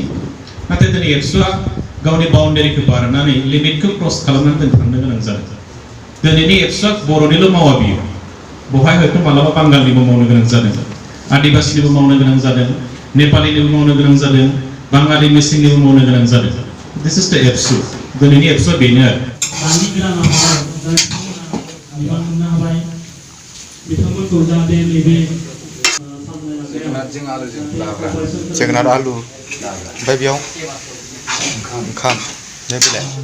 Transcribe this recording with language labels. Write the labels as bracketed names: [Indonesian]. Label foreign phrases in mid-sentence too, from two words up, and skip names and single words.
[Bodo] नाथाय दिनै एबसुआ गावनि बाउन्डारिखौ बारनानै लिमिटखौ क्रस खालामनानै जों थांनो गोनां जादों। दिनैनि एबसुआ बर'निल' मावा बियो, बेवहाय हयथ' मालाबा बांगालनिबो मावनो गोनां जादों, आदिबासिनिबो मावनो गोनां जादों, नेपालिनिबो मावनो गोनां जादों, बाङालि मिसिंनिबो मावनो गोनां जादों। [English] This is the ABSU. [Bodo] दिनैनि एबसुआ बेनो आरो। बिथांमोनखौ जाहाथे नैबे जोगोनार आलु ओमफ्राय बेयाव ओंखाम नै बिलाइ